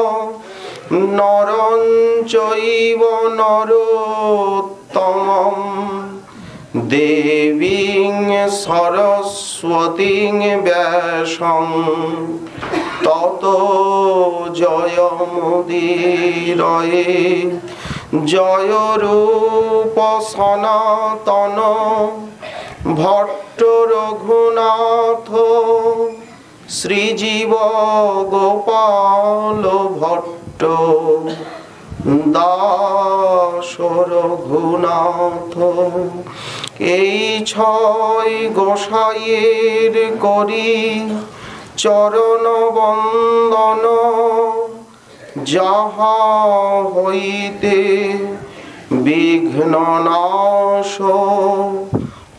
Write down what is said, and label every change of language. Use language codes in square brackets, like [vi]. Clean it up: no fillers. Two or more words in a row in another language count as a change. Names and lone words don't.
[sa] नरं चैव नरोत्तमं देवीं सरस्वतीं व्यासं ततो जयमुदीरये। [bn] जय रूप सनातन भट्ट रघुनाथ श्रीजीव गोपाल भट्ट दास रघुनाथ। এই ছয় গোসাইয়ের করি চরণ বন্দন যাহা হইতে বিঘ্ন নাশ